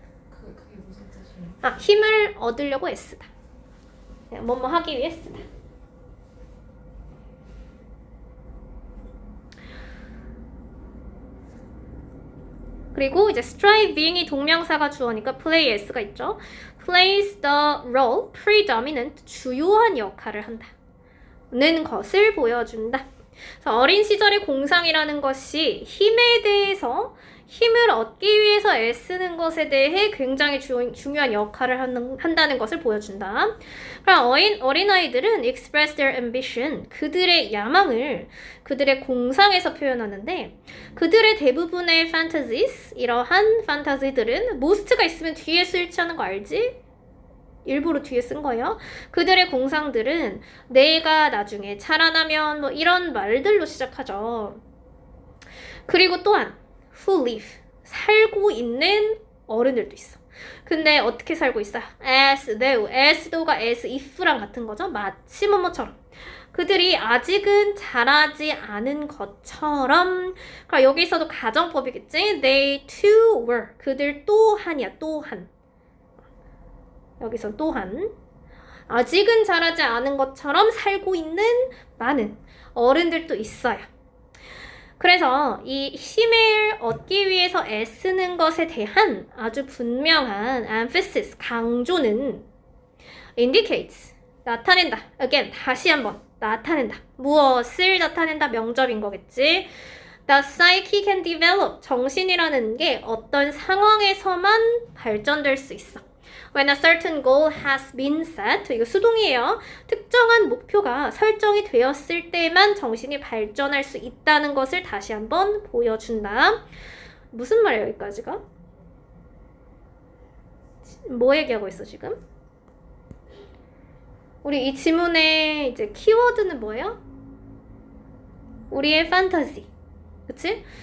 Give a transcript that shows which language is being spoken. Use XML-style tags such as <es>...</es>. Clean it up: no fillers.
<ko>그게 무슨 뜻이에요? 힘을 얻으려고 애쓰다. 뭐뭐 하기 위해 쓰다. 그리고 이제 striving이 동명사가 주어니까 play s가 있죠.</ko> <en>plays the role, predominant,</en> <ko>주요한 역할을 한다. 는 것을 보여준다. 그래서 어린 시절의 공상이라는 것이 힘에 대해서 힘을 얻기 위해서 애쓰는 것에 대해 굉장히 중요한 역할을 한다는 것을 보여준다. 그럼 어린아이들은</ko> <en>express their ambition,</en> <ko>그들의 야망을 그들의 공상에서 표현하는데 그들의 대부분의 fantasies, 이러한 판타지들은 most가 있으면 뒤에 쓰일지 하는 거 알지? 일부러 뒤에 쓴 거예요. 그들의 공상들은 내가 나중에 자라나면 뭐 이런 말들로 시작하죠. 그리고 또한</ko> <en>who live,</en> <ko>살고 있는 어른들도 있어. 근데 어떻게 살고 있어?</ko> <en>as though,</en> <ko>as though가 as if랑 같은 거죠. 마치 뭐뭐처럼. 그들이 아직은 자라지 않은 것처럼. 그럼 여기서도 가정법이겠지?</ko> <en>They too were.</en> <ko>그들 또한이야, 또한. 여기서 또한. 아직은 자라지 않은 것처럼 살고 있는 많은 어른들도 있어요. 그래서 이 힘을 얻기 위해서 애쓰는 것에 대한 아주 분명한 emphasis, 강조는 indicates, 나타낸다. again, 다시 한번 나타낸다. 무엇을 나타낸다? 명접인 거겠지.</ko> <en>The psyche can develop,</en> <ko>정신이라는 게 어떤 상황에서만 발전될 수 있어.</ko> <en>When a certain goal has been set,</en> <ko>이거 수동이에요. 특정한 목표가 설정이 되었을 때만 정신이 발전할 수 있다는 것을 다시 한번 보여준다. 무슨 말이에요, 여기까지가? 뭐 얘기하고 있어, 지금? 우리 이 지문의 이제 키워드는 뭐예요? 우리의 판타지. 그치?</ko>